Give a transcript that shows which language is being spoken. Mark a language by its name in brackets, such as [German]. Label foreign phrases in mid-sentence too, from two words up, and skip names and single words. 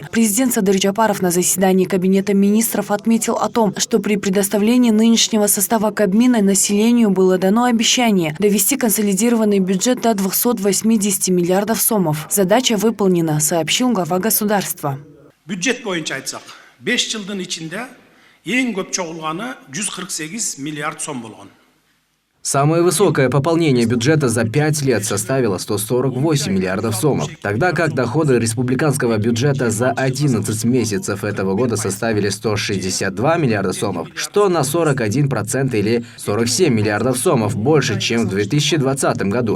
[Russian] Президент Садыр Джапаров на заседании Кабинета министров отметил о том, что при предоставлении нынешнего состава Кабмина населению было дано обещание довести консолидированный бюджет до 280 миллиардов сомов. Задача выполнена, сообщил глава государства. [Kyrgyz] Бюджет боюнча айтсак, 5 жылдын ичинде эң көп чогулганы 148 миллиард сом болгон. [Russian] Самое высокое пополнение бюджета за 5 лет составило 148 миллиардов сомов, тогда как доходы республиканского бюджета за 11 месяцев этого года составили 162 миллиарда сомов, что на 41% или 47 миллиардов сомов больше, чем в 2020 году.